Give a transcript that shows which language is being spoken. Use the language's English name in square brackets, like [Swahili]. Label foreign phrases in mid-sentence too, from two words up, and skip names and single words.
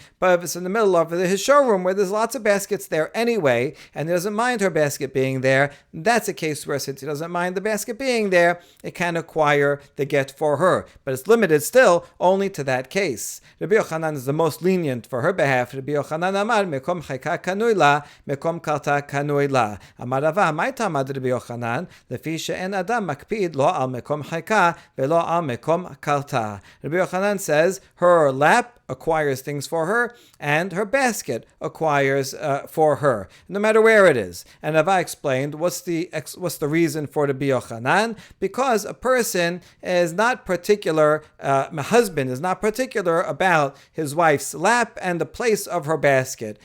[English] But if it's in the middle of his showroom where there's lots of baskets there anyway, and he doesn't mind her basket being there, that's a case where since he doesn't mind the basket being there, it can acquire the get for her. But it's limited still only to that case. Rabbi Yochanan is the most lenient for her behalf. [Hebrew] רבי יוחנן אמר מקום חיקה קנוי לה מקום קלתה קנוי לה. אמר רבא מאי טעמא דרבי יוחנן לפי שאין אדם מקפיד לו על מקום חיקה ולא על מקום קלתה. [English] Rabbi Yochanan says her lap acquires things for her, and her basket acquires for her, no matter where it is. And Rava explained what's the reason for Rabbi Yochanan, because a person is not particular, my husband is not particular about his wife's lap and the place of her basket.